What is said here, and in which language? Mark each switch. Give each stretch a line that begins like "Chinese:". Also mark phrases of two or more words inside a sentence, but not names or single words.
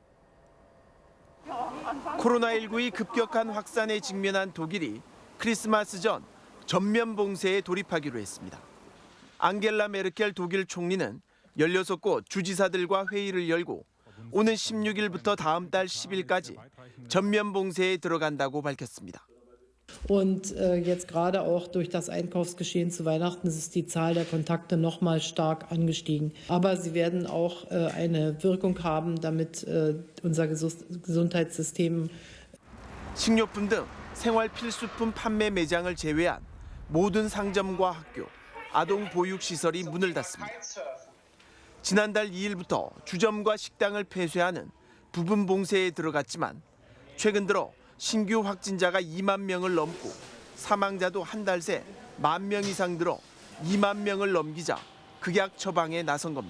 Korean: 코로나19의 급격한 확산에 직면한 독일이 크리스마스 전 전면 봉쇄에 돌입하기로 했습니다. 앙겔라 메르켈 독일 총리는 16곳 주지사들과 회의를 열고 오는 16일부터 다음 달 10일까지 전면 봉쇄에 들어간다고 밝혔습니다.
German: Und jetzt gerade auch durch das Einkaufsgeschehen zu Weihnachten ist die Zahl der Kontakte noch mal stark angestiegen. Aber sie werden auch eine Wirkung haben, damit unser Gesundheitssystem
Korean: 식료품 등 생활 필수품 판매 매장을 제외한 모든 상점과 학교, 아동 보육 시설이 문을 닫습니다. 지난달 2일부터 주점과 식당을 폐쇄하는 부분 봉쇄에 들어갔지만 최근 들어 신규 확진자가 2만 명을 넘고 사망자도 한 달 새 1만 명 이상 늘어 2만 명을 넘기자 극약 처방에 나선 겁니다.